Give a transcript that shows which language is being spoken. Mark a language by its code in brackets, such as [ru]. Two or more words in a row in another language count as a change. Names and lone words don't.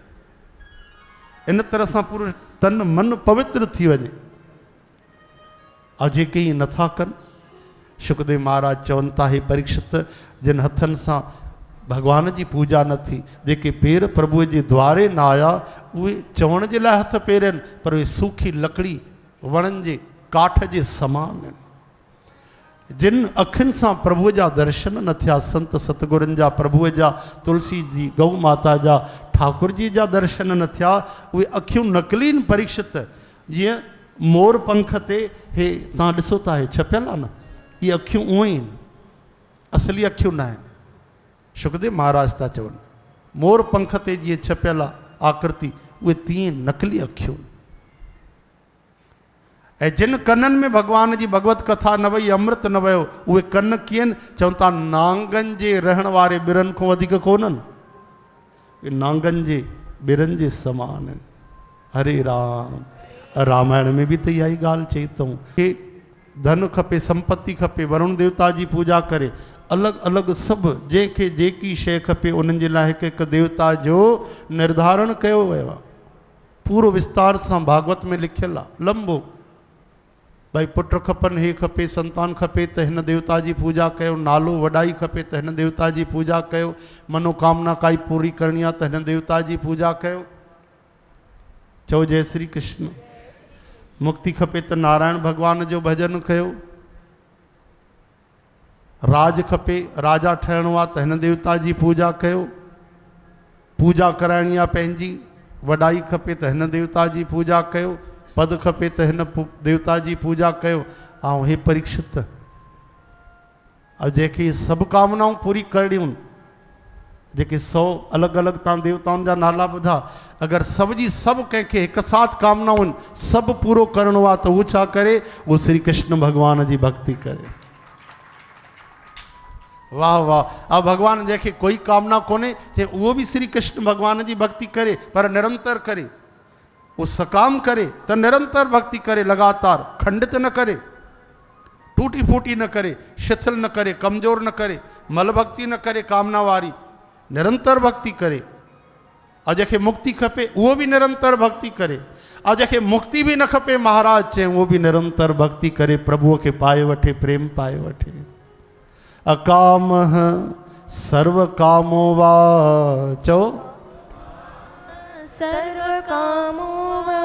[sd] इन तरह सां पूरो तन मन पवित्र थी वञे। ऐं जेके ई नथा कनि, सुखदेव महाराज चवनि था हे परीक्षित, जिन हथनि सां भगवान जी पूजा न थी, जेके पेर प्रभुअ जे द्वारे न आया, उहे चवण जे लाइ हथ पेर आहिनि, पर उहे सूखी लकड़ी वणनि जे काठ जे समान आहिनि। जिन अखियुनि सां प्रभुअ जा दर्शन न थिया, संत सतगुरनि जा, प्रभुअ जा, तुलसी जी, गौ माता जा, ठाकुर जी जा दर्शन न थिया, उहे अखियूं नकली परीक्षित। जीअं मोर पंख ते हे तव्हां ॾिसो था हे छपियल आहे न, इहे अखियूं उअं ई आहिनि, असली अखियूं न आहिनि। सुखदेव महाराज था चवनि मोर पंख ते जीअं छपियल आहे आकृति, उहे तीअं नकली अखियूं। ऐं जिन कननि में भॻवान जी भगवत कथा न वई, अमृत न वियो, उहे कन कीअं आहिनि? चवनि था नांगनि जे रहण वारे ॿिरनि खां वधीक कोन्हनि, नांगनि जे ॿिरनि जे समान आहिनि। हरे राम। रामायण में बि त इहा ई ॻाल्हि चई अथऊं, हे धन खपे, संपत्ति खपे, वरुण देवता जी पूजा करे, अलॻि अलॻि सभु जंहिंखे जेकी शइ खपे उन्हनि जे लाइ हिकु हिकु देवता जो निर्धारण कयो वियो आहे। पूरो विस्तार सां भागवत में लिखियलु आहे, लंबो। भाई पुट खपनि, हे खपे, संतान खपे त हिन देवता जी पूजा कयो, नालो वॾाई खपे त हिन देवता जी पूजा कयो, मनोकामना काई पूरी करणी आहे त हिन देवता जी पूजा कयो। चओ जय श्री कृष्ण। मुक्ति खपे त नारायण भगवान जो भजन कयो। राज खपे, राजा ठहिणो आहे त हिन देवता जी पूजा कयो। पूजा कराइणी आहे पंहिंजी, वॾाई खपे त हिन देवता जी पूजा कयो। पद खपे त हिन देवता जी पूजा कयो। ऐं हे परीक्षित, और जंहिंखे सभु कामनाऊं पूरी करणियूं, जेके 100 अलॻि अलॻि तव्हां देवताउनि जा नाला ॿुधा, अगरि सभ जी सभु कंहिंखे हिकु साथ कामनाऊं आहिनि, सभु पूरो करिणो आहे त उहो छा करे? उहो श्री कृष्ण भॻवान जी भक्ति करे। वाह वाह। अब भगवान जंहिंखे कोई कामना कोन्हे, उहो बि श्री कृष्ण भगवान जी भक्ति करे, पर निरंतर करे। वो सकाम करे त निरंतर भक्ति करे, लगातार, खंडित न करे, टूटी फूटी न करे, शिथिल न करे, कमजोर न करे, मल भक्ति न करे कामना वारी, निरंतर भक्ति करे। और जंहिंखे मुक्ति खपे उहो भी निरंतर भक्ति करे, और जंहिंखे मुक्ति भी न खपे महाराज चए उहो भी निरंतर भक्ति करे, प्रभुअ खे पाए वठे, प्रेम पाए वठे। [sa] अकाम सर्व कामो वा, चओ सर्व कामो वा,